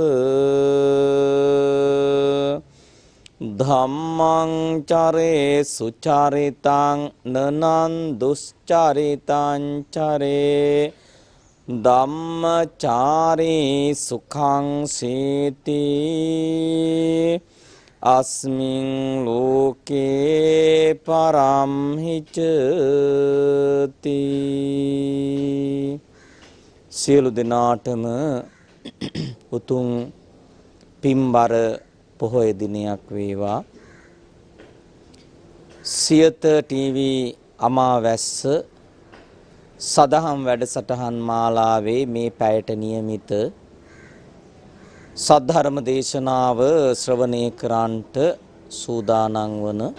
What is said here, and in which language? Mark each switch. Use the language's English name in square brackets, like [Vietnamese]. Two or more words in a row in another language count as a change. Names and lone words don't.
[Pali] ධම්මං චරේ සුචරිතං නනං දුස්චරිතං චරේ ධම්මචාරී සුඛං සීති අස්මින් ලෝකේ පරම්හිචති [Sinhala] සියලු දෙනාටම උතුම් පින්බර පොහොය දිනයක් වේවා. සියත ටීවී අමාවැස්ස සදහම් වැඩසටහන් මාලාවේ මේ පැයට නියමිත සද්ධර්ම දේශනාව ශ්‍රවණය කරන්නට සූදානම් වන